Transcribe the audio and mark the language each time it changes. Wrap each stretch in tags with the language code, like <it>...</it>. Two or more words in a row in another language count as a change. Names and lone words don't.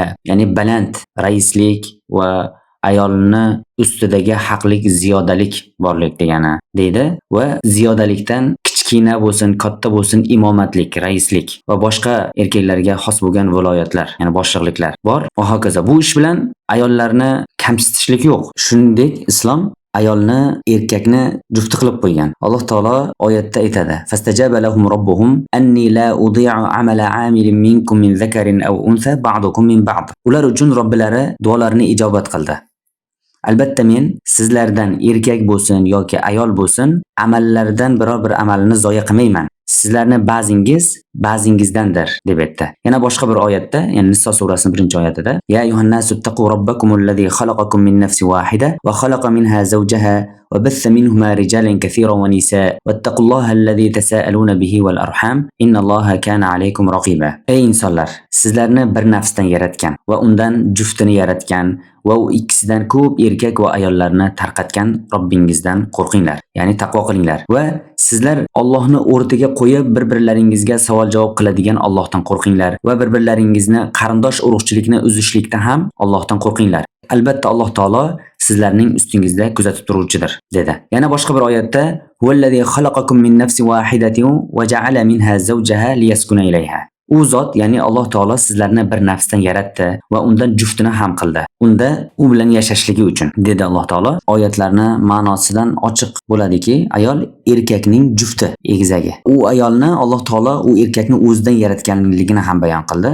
<uz>Ya'ni baland raislik va ayolni ustidagi haqlik, ziyodalik borlik degani deydi va ziyodalikdan kichkina bo'lsin, katta bo'lsin imomatlik, raislik va boshqa erkaklarga xos bo'lgan viloyatlar, ya'ni boshliqliklar bor va hokazo. Bu ish bilan ayollarni kamsitishlik yo'q. Shuningdek islom ayolni erkakni jufti qilib qo'ygan. Alloh taolo oyatda aytadi:</uz> <ar>"فاستجاب لهم ربهم أني لا أضيع عمل عامل منكم من ذكر أو أنثى بعضكم من بعض."</ar> <uz>Ular uchun Robbilari duolarini ijobat qildi. Albatta men sizlardan erkak bo'lsin yoki ayol bo'lsin, amallardan biror bir amalni zoya qilmayman. Sizlarni ba'zingizdandir deb aytdi. Yana boshqa bir oyatda, ya'ni Niso surasining 1-oyatida:</uz> <ar>"يا أيها الناس اتقوا ربكم الذي خلقكم من نفس واحدة وخلق منها زوجها وبث منهما رجالا كثيرا ونساء واتقوا الله الذي تساءلون به والأرحام إن الله كان عليكم رقيبا."</ar> <uz>Ey insonlar, sizlarni bir nafsdan yaratgan va undan juftini yaratgan va u ikkisidan ko'p erkak va ayollarni tarqatgan Robbingizdan qo'rqinglar, ya'ni taqvo qilinglar va sizlar Allohni o'rtaga qo'yib bir-birlaringizga savol-javob qiladigan Allohdan qo'rqinglar va bir-birlaringizni qarindosh urug'chilikni uzishlikda ham Allohdan qo'rqinglar. Albatta Alloh taolo sizlarning ustingizda kuzatib turuvchidir dedi. Yana boshqa bir oyatda:</uz> <ar>"هو الذي خلقكم من نفس واحدة وجعل منها زوجها ليسكن إليها."</ar> <uz>U zot, ya'ni Alloh taolo sizlarni bir nafsdan yaratdi va undan juftini ham qildi. Unda u bilan yashashligi uchun dedi Alloh taolo. Oyatlarni ma'nosidan ochiq bo'ladiki, ayol erkakning jufti, egizagi. U ayolni Alloh taolo u erkakni o'zidan yaratganligini ham bayon qildi.</uz>